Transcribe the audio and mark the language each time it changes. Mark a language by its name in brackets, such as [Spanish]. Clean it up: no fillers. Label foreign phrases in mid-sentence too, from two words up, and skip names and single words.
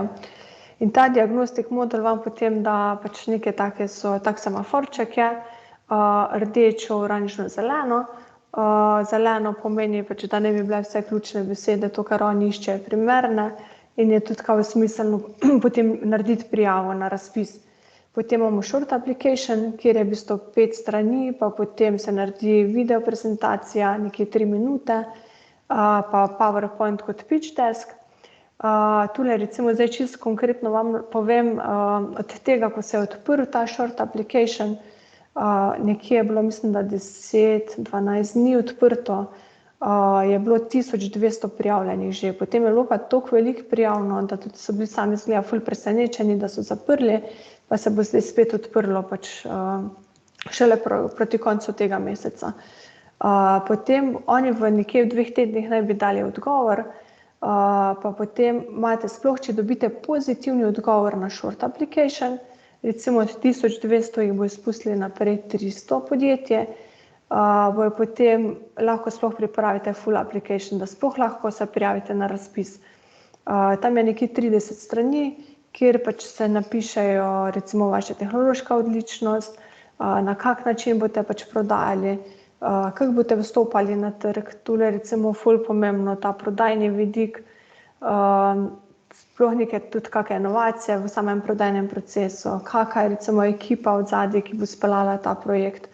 [Slovenian] In ta diagnostik modul vam potem da pač neke take tak semaforček je, rdečo, oranžno, zeleno. Zeleno pomeni pač, da ne bi bile vse ključne besede, to, kar oni iščejo, primerne. In je tudi kao smiselno potem narediti prijavo na razpis. Potem imamo [English] short application, [Slovenian] kjer je v bistvu 5 strani, pa potem se naredi video prezentacija, nekje 3 minute, pa PowerPoint kot [English] pitch desk. [Slovenian] Tule recimo zdaj čisto konkretno vam povem, od tega, ko se je odprl ta [English] short application, [Slovenian] nekje je bilo, mislim, da 10-12 dni odprto, je bilo 1200 prijavljenih že. Potem je bilo pa toliko veliko prijavno, da tudi so bili sami zgleda ful presenečeni, da so zaprli, pa se bo zdaj spet odprlo pač šele proti koncu tega meseca. Potem oni v nekje v 2 tednih naj bi dali odgovor, pa potem imate sploh, če dobite pozitivni odgovor na [English] short application, [Slovenian] recimo od 1200 jih bo izpustili naprej 300 podjetje, bojo potem lahko sploh pripravite [English] full application, [Slovenian] da sploh lahko se prijavite na razpis. Tam je nekje 30 strani, kjer pač se napišejo recimo vaša tehnološka odličnost, na kak način boste pač prodajali, kako boste vstopali na trg, tule recimo ful pomembno ta prodajni vidik, sploh neke tudi kakšne inovacije v samem prodajnem procesu, kakšna je recimo ekipa od zadaj, ki bo speljala ta projekt.